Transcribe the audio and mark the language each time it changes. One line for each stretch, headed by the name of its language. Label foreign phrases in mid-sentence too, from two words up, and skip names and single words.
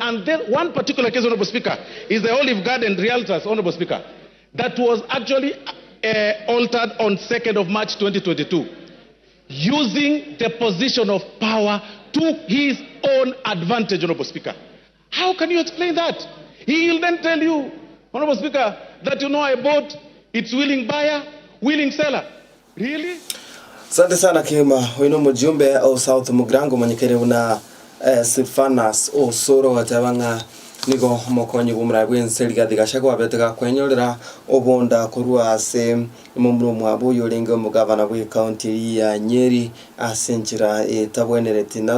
English: And then one particular case, Honorable Speaker, is the Olive Garden Realtors, Honorable Speaker, that was actually altered on 2nd of March 2022, using the position of power to his own advantage, Honorable Speaker. How can you explain that? He will then tell you, Honorable Speaker, that I bought its willing buyer, willing seller. Really?
Swahili: Asante sana
Gusii: Kima, wino mjumbe au South Mugrango manyekere una Silvanas Osoro watabanga nigo mokonyi bumra bwense Rigathi Gachagua betega kwenyorera obonda kurua ase mumru mwabo yolenga mugavana bwe county ya Nyeri asenjira etabwenereti na